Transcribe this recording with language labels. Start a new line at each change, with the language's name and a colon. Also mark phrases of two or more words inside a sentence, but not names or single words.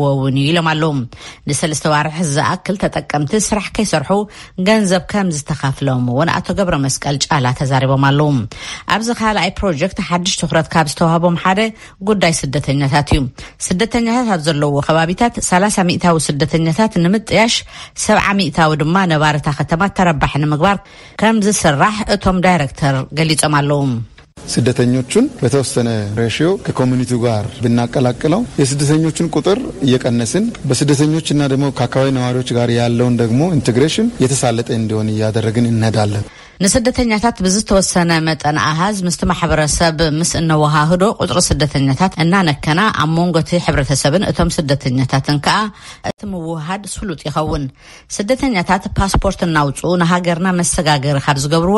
Tigrinya: እውን ኢሎም ኣለዉ ንሰለስተ ዋርሕ ዝኣክል ተጠቀምቲ ስራሕ ከይሰርሑ ገንዘብ ከም ዝተኸፍሎም እውን ኣቶ ገብረ መስቀል ጫላ ተዛሪቦም ኣለዉ ኣብዚ ካልኣይ ፕሮጀክት ሓድሽ ትኹረት ካብ ዝተዋህቦም ሓደ ጉዳይ ስደተኛታት እዩ ስደተኛታት ኣብ ዘለውዎ ከባቢታት 30 ሚእታዊ ስደተኛታት ንምጥያሽ 70 ሚእታዊ ድማ ነባረታ ከተማ ተረባሕ ንምግባር ከም ዝስራሕ እቶም ዳይሬክተር ገሊጾም ኣለዉ
Amharic: ስደተኞቹን በተወሰነ ሬሽዮ ከኮሚኒቲው ጋር ብናቀላቅለው የስደተኞቹን ቁጥር እየቀነስን በስደተኞችና ደግሞ ከአካባቢ ነዋሪዎች ጋር ያለውን ደግሞ ኢንቴግሬሽን የተሳለጠ እንዲሆን ያደረግን እንሄዳለን
Tigrinya: ንስደተኛታት ብዝተወሰነ መጠን አሃዝ ምስቲ ማሕበረሰብ ምስ እንወሃህዶ ቁጥር ስደተኛታት እናነከና ኣብ መንጎቲ ሕብረተሰብን እቶም ስደተኛታትን ከዓ እቲ ምውሃድ ስሉጥ ይኸውን ስደተኛታት ፓስፖርት እናውጹ ንሃገርና መሰጋገር ካብ ዝገብሩዋ